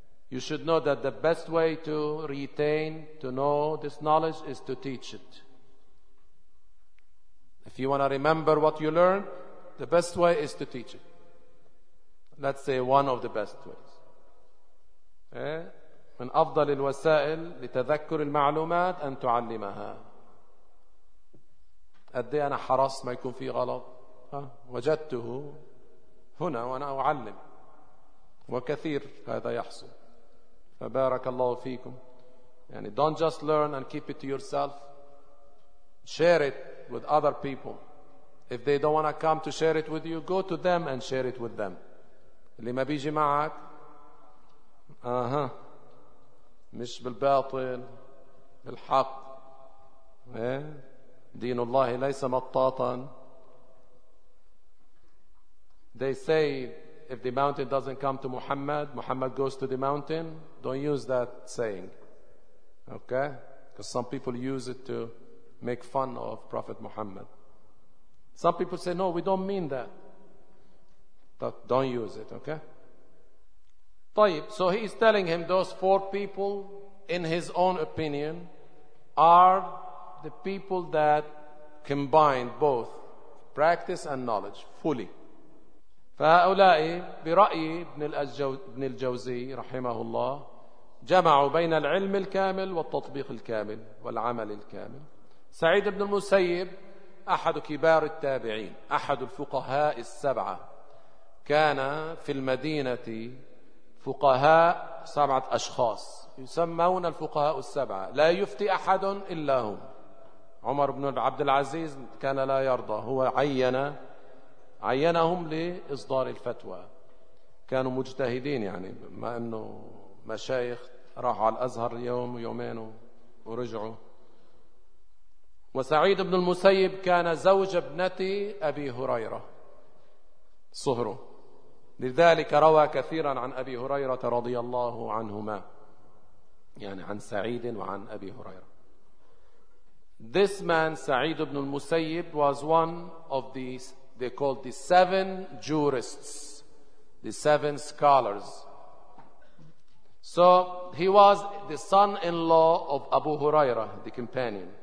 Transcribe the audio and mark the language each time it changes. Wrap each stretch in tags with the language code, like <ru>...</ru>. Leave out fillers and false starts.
<en>You should know that the best way to retain, to know this knowledge is to teach it. If you want to remember what you learned, the best way is to teach it. Let's say one of the best ways.</en> <ar>من أفضل الوسائل لتذكر المعلومات أن تعلمها. أدي أنا حرص ما يكون فيه غلط، وجدته هنا وأنا أعلم، وكثير هذا يحصل. فبارك الله فيكم، يعني</ar> <en>don't just learn and keep it to yourself, share it with other people. If they don't want to come to share it with you, go to them and share it with them.</en> <ar>اللي ما بيجي معك مش بالباطل، بالحق. دين الله ليس مطاطا.</ar> <en>They say if the mountain doesn't come to Muhammad, Muhammad goes to the mountain. Don't use that saying, okay? Because some people use it to make fun of Prophet Muhammad. Some people say, no, we don't mean that. But don't use it, okay? طيب. So he is telling him those four people, in his own opinion, are the people that combine both practice and knowledge fully.</en> <ar>فهؤلاء برأي ابن الجوزي رحمه الله جمعوا بين العلم الكامل والتطبيق الكامل والعمل الكامل. سعيد بن المسيب أحد كبار التابعين، أحد الفقهاء السبعة، كان في المدينة فقهاء سبعة أشخاص يسمون الفقهاء السبعة، لا يفتي أحد إلا هم. عمر بن عبد العزيز كان لا يرضى، هو عينهم لإصدار الفتوى. كانوا مجتهدين، يعني ما أنه مشايخ راحوا على الأزهر يوم ويومين ورجعوا. وسعيد بن المسيب كان زوج ابنة أبي هريرة صهره، لذلك روى كثيرا عن أبي هريرة رضي الله عنهما، يعني عن سعيد وعن أبي هريرة.</ar> <en>This man سعيد بن المسيب was one of these, they called the seven jurists, the seven scholars. So he was the son-in-law of Abu Hurairah, the companion.</en>